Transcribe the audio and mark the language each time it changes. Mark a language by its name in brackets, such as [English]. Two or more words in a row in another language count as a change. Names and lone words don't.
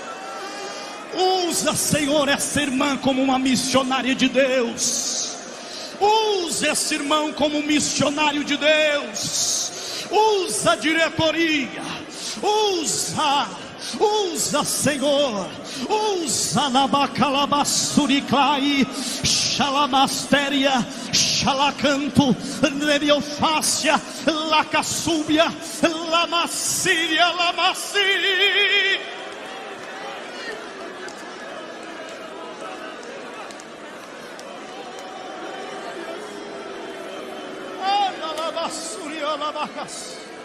[Portuguese] Usa, Senhor, essa irmã como uma missionária de Deus. Usa esse irmão como missionário de Deus. Usa a diretoria. Usa, Senhor. Usa na bacalabassurikai, xalamastéria, xalacanto, nereofácia, lacassúbia, lamassíria, lamassiri. Andalabassuria, labacas.